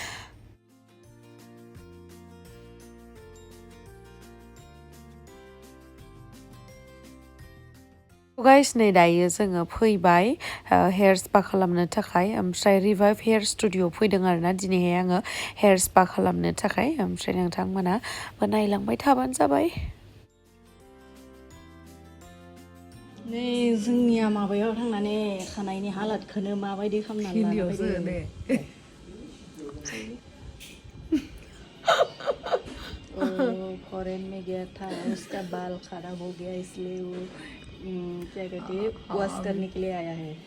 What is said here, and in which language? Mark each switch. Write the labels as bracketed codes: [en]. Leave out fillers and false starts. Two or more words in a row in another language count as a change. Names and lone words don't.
[brx] गाइस नै दायो जोङो फैबाय [en] hair spa [brx] खालामनो थाखाय ओमफ्राय रिभाइभ हेयार स्टुडिअ फैदों आरोना दिनैहाय आङो [en] hair spa [brx] खालामनो थाखाय ओमफ्राय नोंथांमोनाबो नायलांबाय थाबानो जाबाय नै जोंनिया माबायाव थांनानै खानायनि हालादखौनो माबायदि खालामनानै लानो फैदों [hi] फॉरेन में गया था उसका बाल खराब हो गया इसलिए वो क्या कहते हैं वॉश करने के लिए आया है